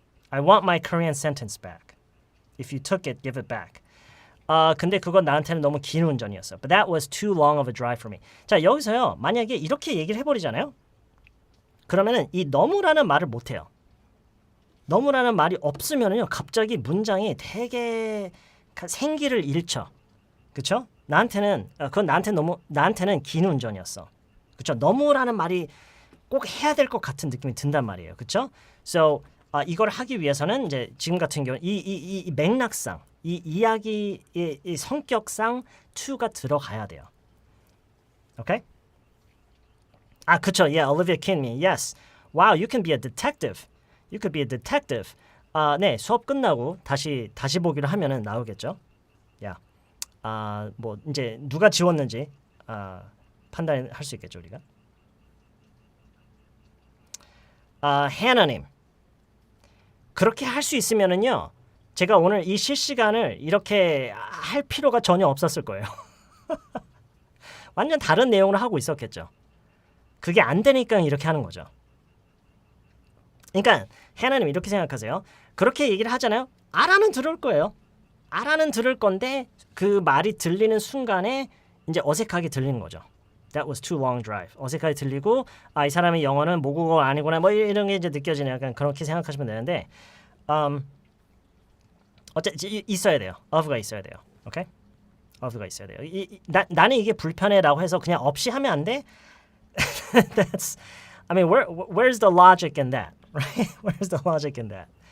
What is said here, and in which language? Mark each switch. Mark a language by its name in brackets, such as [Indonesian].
[English] I want my Korean sentence back. If you took it, give it back. [Korean] 근데 그건 나한테는 너무 긴 운전이었어. [English] But that was too long of a drive for me. [Korean] 자, 여기서요. 만약에 이렇게 얘기를 해버리잖아요. 그러면은 이 너무라는 말을 못해요. 너무라는 말이 없으면은요. 갑자기 문장이 되게 생기를 잃죠. 그쵸? 그건 나한테는 긴 운전이었어. 그쵸? 너무라는 말이 꼭 해야 될 것 같은 느낌이 든단 말이에요. 그쵸? So, 이걸 하기 위해서는 이제 지금 같은 경우 이 맥락상, 이 이야기의 이 성격상 to가 들어가야 돼요. 오케이? 그쵸. Yeah, Olivia Kinme. Yes. [English] Wow, you can be a detective. You could be a detective. [Korean] 네, 수업 끝나고 다시 보기를 하면은 나오겠죠. 야, 뭐 이제 누가 지웠는지 판단할 수 있겠죠 우리가. 해나님. 그렇게 할 수 있으면은요. 제가 오늘 이 실시간을 이렇게 할 필요가 전혀 없었을 거예요. 완전 다른 내용을 하고 있었겠죠. 그게 안 되니까 이렇게 하는 거죠. 그러니까 해나님 이렇게 생각하세요. 그렇게 얘기를 하잖아요. 알아는 들을 거예요. 알아는 들을 건데 그 말이 들리는 순간에 이제 어색하게 들리는 거죠. [English] That was too long drive. [Korean] 어색하게 들리고 이 사람의 영어는 모국어 아니구나 뭐 이런 게 이제 느껴지는 약간 그렇게 생각하시면 되는데 있어야 돼요. of가 있어야 돼요. 오케이? of가 있어야 돼요. 나는 이게 불편해라고 해서 그냥 없이 하면 안 돼? [English] That's I mean where's the logic in that? Right? Where's the logic in that?